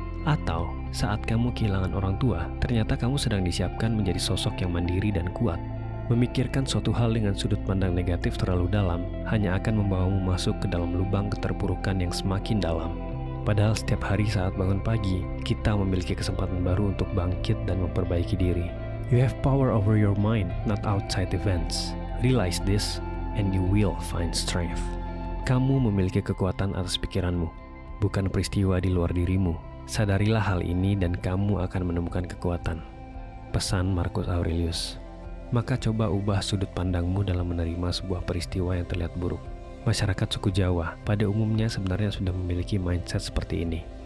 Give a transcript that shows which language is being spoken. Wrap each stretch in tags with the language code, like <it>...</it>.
<id>Atau saat kamu kehilangan orang tua, ternyata kamu sedang disiapkan menjadi sosok yang mandiri dan kuat? Memikirkan suatu hal dengan sudut pandang negatif terlalu dalam hanya akan membawamu masuk ke dalam lubang keterpurukan yang semakin dalam. Padahal setiap hari saat bangun pagi, kita memiliki kesempatan baru untuk bangkit dan memperbaiki diri.</id> <en>You have power over your mind, not outside events. Realize this, and you will find strength.</en> <id>Kamu memiliki kekuatan atas pikiranmu, bukan peristiwa di luar dirimu. Sadarilah hal ini dan kamu akan menemukan kekuatan. Pesan Marcus Aurelius. Maka coba ubah sudut pandangmu dalam menerima sebuah peristiwa yang terlihat buruk. Masyarakat suku Jawa pada umumnya sebenarnya sudah memiliki mindset seperti ini.</id>